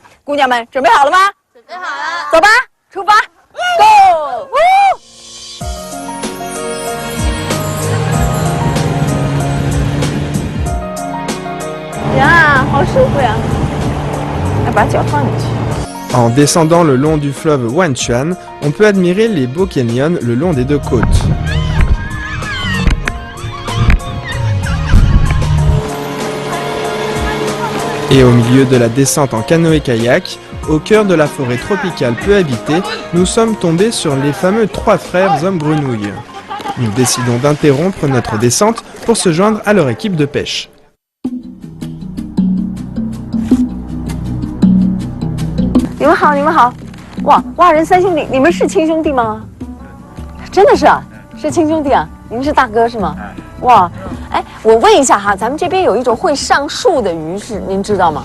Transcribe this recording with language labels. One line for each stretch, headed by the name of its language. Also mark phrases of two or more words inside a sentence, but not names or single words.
French: 姑娘们准备好了吗？准备好了，走吧，出发 ，Go！ 呀，好舒服呀！要把脚放进去。 En descendant le long du fleuve Wanquan, on peut admirer les beaux canyons le long des deux côtes. Et au milieu de la descente en canoë-kayak, au cœur de la forêt tropicale peu habitée, nous sommes tombés sur les fameux trois frères hommes grenouilles. Nous décidons d'interrompre notre descente pour se joindre à leur équipe de pêche. 你们好，你们好！哇，蛙人三兄弟，你们是亲兄弟吗？真的是啊，是亲兄弟啊！你们是大哥是吗？哇，哎，我问一下哈，咱们这边有一种会上树的鱼是您知道吗？